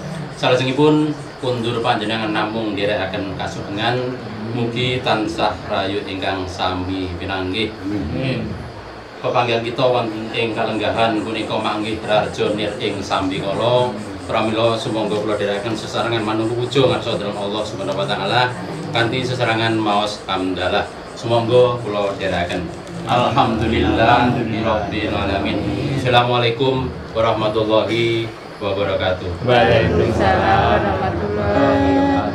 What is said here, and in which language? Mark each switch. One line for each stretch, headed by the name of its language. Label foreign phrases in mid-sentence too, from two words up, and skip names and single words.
Javanese: Salajengipun kundur panjenengan namung nderekaken kasugengan mugi tansah rayu ingkang sami pinanggih. Pepanggihan kita wonten ing kalenggahan punika manggih rarja nir ing sambikala pramila sumangga kula dherekaken sesarengan manungsa puja ngarsa dhateng
Arabic: الله سبحانه وتعالى
Javanese: kanthi sesarengan maos hamdalah sumangga kula dherekaken
Arabic: الحمد لله رب العالمين. السلام عليكم ورحمة الله وبركاته. وعليكم السلام ورحمة الله وبركاته.